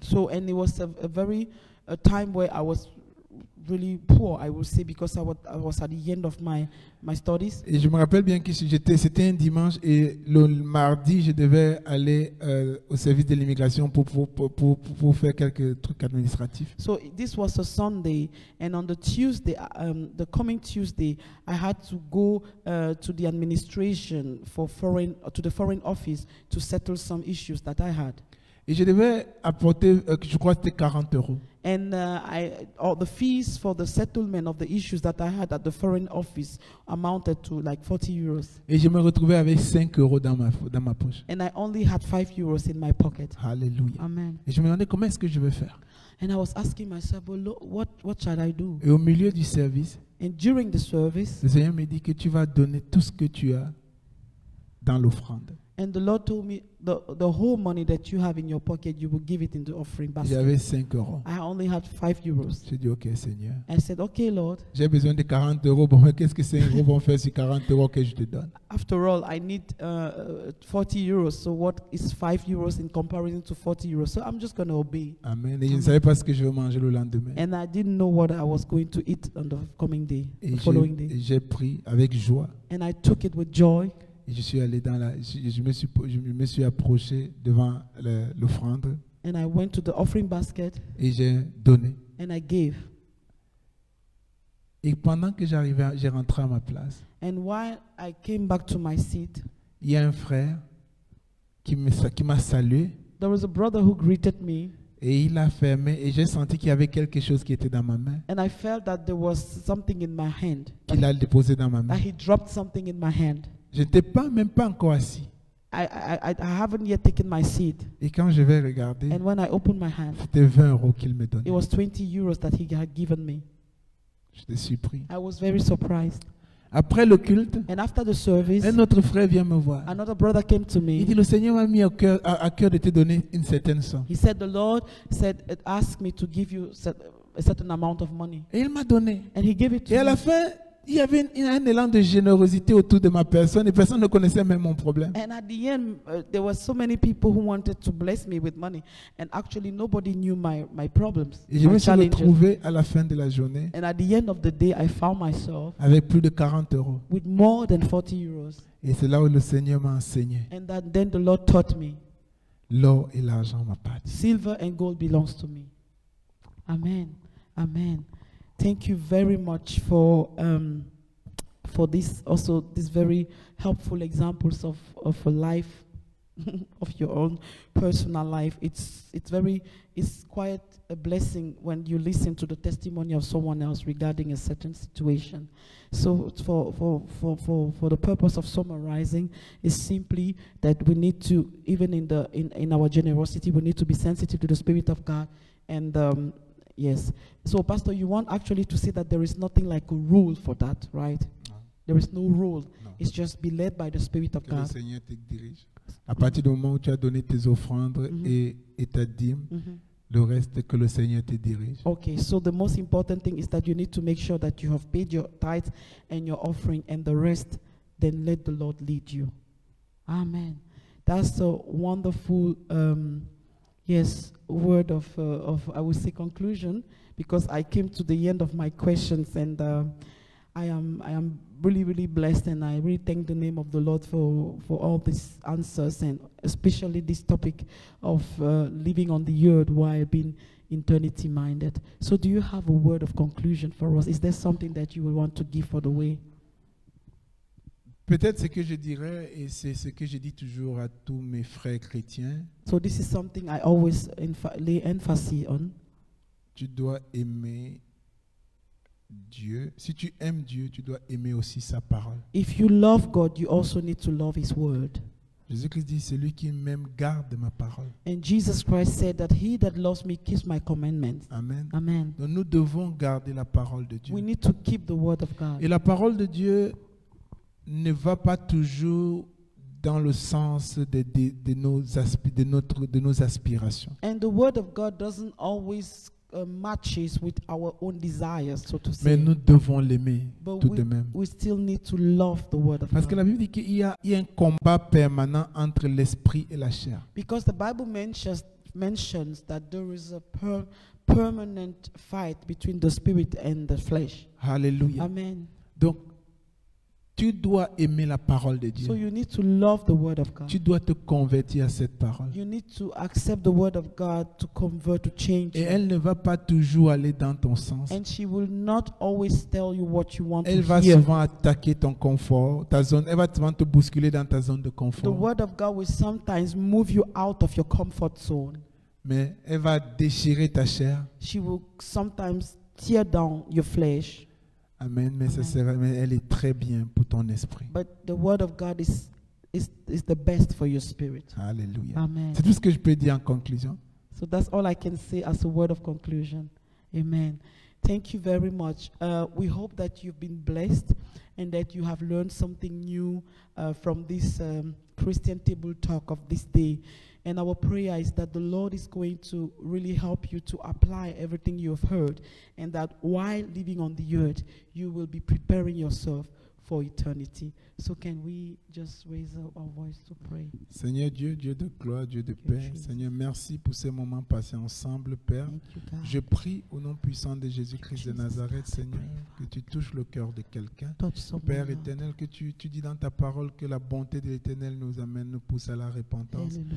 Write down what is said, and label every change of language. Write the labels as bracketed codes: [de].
[en] So, and it was a time where I was really poor, I would say, because I was at the end of my studies. [fr] Et je me rappelle bien que c'était un dimanche et le mardi, je devais aller au service de l'immigration pour faire quelques trucs administratifs. [en] So this was a Sunday, and on the Tuesday, the coming Tuesday, I had to go to the administration to the foreign office to settle some issues that I had. [fr] Et je devais apporter, je crois que c'était 40 euros. [en] And the fees for the settlement of the issues that I had at the foreign office amounted to like 40 euros. [fr] Et je me retrouvais avec 5 euros dans ma poche. [en] And I only had 5 euros in my pocket. Alléluia. Amen. [fr] Et je me demandais comment est-ce que je vais faire. [en] And I was asking myself, well, Lord, what shall I do? [fr] Et au milieu du service, [en] And during the service, [fr] le Seigneur me dit que tu vas donner tout ce que tu as dans l'offrande. [en] And the Lord told me the whole money that you have in your pocket, you will give it in the offering basket. [fr] J'avais 5 euros. [en] I only had 5 euros. [fr] J'ai dit, ok, Seigneur. [en] I said, okay, Lord. [fr] J'ai besoin de 40 euros. Bon, mais qu'est-ce que 5 euros vont faire sur 40 euros que je te donne? [en] After all, I need 40 euros. So what is 5 euros in comparison to 40 euros? So I'm just going to obey. [fr] Amen. Et je ne savais pas ce que je vais manger le lendemain. [en] And I didn't know what I was going to eat on the coming day, [fr] Et [en] the following day. [fr] j'ai pris avec joie. [en] And I took it with joy. [fr] Et je suis allé je me suis approché devant l'offrande. [en] And I went to the offering basket. [fr] Et j'ai donné. [en] And I gave. [fr] Et pendant que j'ai rentré à ma place. [en] And while I came back to my seat, [fr] il y a un frère qui m'a salué. [en] There was a brother who greeted me. [fr] Et il a fermé et j'ai senti qu'il y avait quelque chose qui était dans ma main. [en] And I felt that there was something in my hand. [fr] Qu'il a déposé dans ma main. [en] That he dropped something in my hand. [fr] Je n'étais même pas encore assis. [en] I haven't yet taken my seat. [fr] Et quand je vais regarder, [en] and when I opened my hand, [fr] c'était 20 euros qu'il me donnait. [en] It was 20 euros that he had given me. [fr] J'étais surpris. [en] I was very surprised. [fr] Après le culte, [en] and after the service, [fr] un autre frère vient me voir. [en] Another brother came to me. [fr] Il dit, le Seigneur m'a mis à cœur de te donner une certaine somme. [en] He said, the Lord said, it asked me to give you a certain amount of money. [fr] Et il m'a donné. [en] And he gave it to [fr] me. Et à la fin, il y avait un élan de générosité autour de ma personne et personne ne connaissait même mon problème. [en] And at the end, there were so many people who wanted to bless me with money, and actually nobody knew my problems. [fr] Et je me suis retrouvé à la fin de la journée. [en] And at the end of the day, I found myself [fr] avec plus de 40 euros. [en] With more than 40 euros. [fr] Et c'est là où le Seigneur m'a enseigné. [en] And then the Lord taught me. [fr] L'or et l'argent m'appartiennent. [en] Silver and gold belongs to me. Amen. Amen. Thank you very much for this very helpful examples of a life, of your own personal life. It's quite a blessing when you listen to the testimony of someone else regarding a certain situation. So for the purpose of summarizing, is simply that we need to, even in our generosity, we need to be sensitive to the Spirit of God. And yes. So, Pastor, you want actually to say that there is nothing like a rule for that, right? No. There is no rule. No. It's just be led by the Spirit of God. [fr] Le Seigneur te dirige. À partir du moment où tu as donné tes offrandes et ta dîme, le reste que le Seigneur te dirige. [en] Okay, so the most important thing is that you need to make sure that you have paid your tithes and your offering, and the rest, then let the Lord lead you. Amen. That's a wonderful yes, word of I would say conclusion, because I came to the end of my questions, and I am really blessed, and I really thank the name of the Lord for all these answers, and especially this topic of living on the earth while being eternity minded. So do you have a word of conclusion for us? Is there something that you would want to give for the way? [fr] Peut-être ce que je dirais, et c'est ce que je dis toujours à tous mes frères chrétiens. [en] So this is something I always lay emphasis on. [fr] Tu dois aimer Dieu. Si tu aimes Dieu, tu dois aimer aussi sa parole. [en] If you love God, you also need to love His word. [fr] Jésus-Christ dit, celui qui m'aime garde ma parole. [en] And Jesus Christ said that he that loves me keeps my commandments. Amen. Amen. [fr] Donc nous devons garder la parole de Dieu. [en] We need to keep the word of God. [fr] Et la parole de Dieu ne va pas toujours dans le sens de nos aspirations. [en] And the word of God doesn't always matches with our own desires, so to say. [fr] Mais nous devons l'aimer tout de même. [en] We still need to love the word of [fr] Parce que [en] God. [fr] la Bible dit qu'il y a un combat permanent entre l'esprit et la chair. [en] Because the Bible mentions that there is a permanent fight between the spirit and the flesh. Hallelujah. Amen. [fr] Donc tu dois aimer la parole de Dieu. [en] So you need to love the word of God. [fr] Tu dois te convertir à cette parole. [en] You need to accept the word of God to convert, to change. [fr] Et elle ne va pas toujours aller dans ton sens. [en] And she will not always tell you what you want [fr] Elle [en] to [fr] va [en] hear. [fr] souvent attaquer ton confort, ta zone. Elle va souvent te bousculer dans ta zone de [en] The [fr] confort. [en] word of God will sometimes move you out of your comfort zone. [fr] Mais elle va déchirer ta chair. [en] She will sometimes tear down your flesh. Amen. [fr] Mais elle est très bien pour ton esprit. [en] But the word of God is the best for your spirit. Alléluia. Amen. [fr] C'est tout ce que je peux dire en conclusion. [en] So that's all I can say as a word of conclusion. Amen. Thank you very much. We hope that you've been blessed and that you have learned something new from this Christian table talk of this day. And our prayer is that the Lord is going to really help you to apply everything you have heard, and that while living on the earth, you will be preparing yourself for eternity. So can we just raise our voice to pray? [fr] Seigneur Dieu, Dieu de gloire, Dieu de paix, Seigneur, merci pour ces moments passés ensemble, Père. Je prie au nom puissant de Jésus-Christ de Nazareth, Seigneur, que tu touches le cœur de quelqu'un. Père éternel, que tu dis dans ta parole que la bonté de l'Éternel nous amène, nous pousse à la repentance.